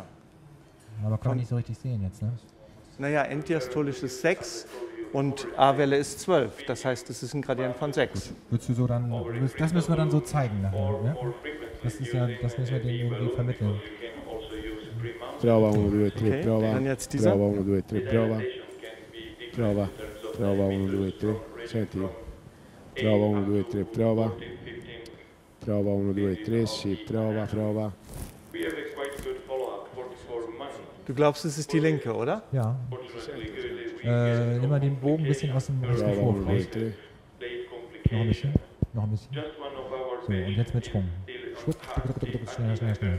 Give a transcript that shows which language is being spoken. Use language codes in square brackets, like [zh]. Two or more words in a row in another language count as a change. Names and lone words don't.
[de] Aber kann man nicht so richtig sehen jetzt, ne? Naja, enddiastolisch ist 6 und A-Welle ist 12. Das heißt, es ist ein Gradient von 6. Würdest du so dann, das müssen wir dann so zeigen nachher, ne? Das ist ja, das müssen wir denen irgendwie vermitteln. [it] Prova 1, 2, 3, prova. [de] Dann jetzt dieser. [it] Prova 1, 2, 3, prova. Prova. Prova 1, 2, 3. Senti. Prova 1, 2, 3, prova. Prova 1, 2, 3, sì, prova, prova. [de] Du glaubst, es ist die linke, oder? Ja. Nimm mal den Bogen ein bisschen aus dem rechten Vorhof raus. Noch ein bisschen. Noch ein bisschen. So, und jetzt mit Schwung. Schneller, schneller, schneller.